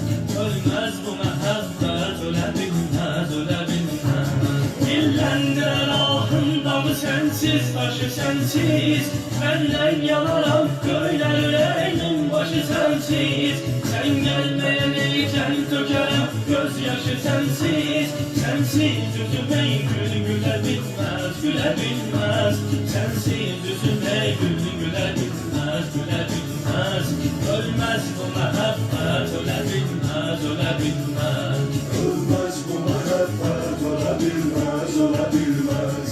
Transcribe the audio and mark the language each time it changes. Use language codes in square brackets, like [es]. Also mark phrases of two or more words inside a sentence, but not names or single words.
[az] Ölməz bu məhəbbət, ölə bilməz, ölə bilməz. Dilləndirər ahındağı sənsiz, başı sənsiz. Məndən yanaram, göylər ürəyimin başı sənsiz. Sən gəlməyənəcən tökərəm, göz yaşı sənsiz. [tr] Sensiz üzüme gül güle bilmez, güle bilmez. Sensiz üzüme gül güle bilmez, güle bilmez. Ölmez bu mehabbet, öle bilmez, öle bilmez. Ölmez bu mehabbet, öle bilmez, öle bilmez.